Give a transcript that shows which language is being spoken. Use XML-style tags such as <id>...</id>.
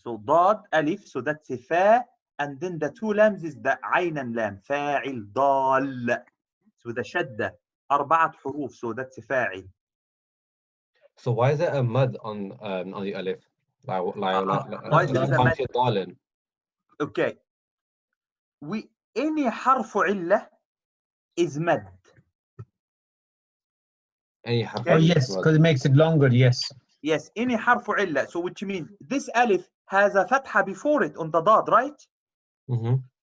<ar>So ضاد ألف.</ar> <en>So that's a فا. And then the two lambs is the عين لام.</en> <ar>فاعل ضال. So the شدة. 4 حروف.</ar> <en>So that's a فاعل. So why is there a mud on the alif? Why is there a mud?</en> <ar>ضالا.</ar> <en>Okay. Any حرف علة is مد.</en> <ar>أي حرف.</ar> <en>Oh yes, because it makes it longer. Yes. Yes, any حرف علة. So which means this alif has a فتحة before it on the ضاد, right?</en>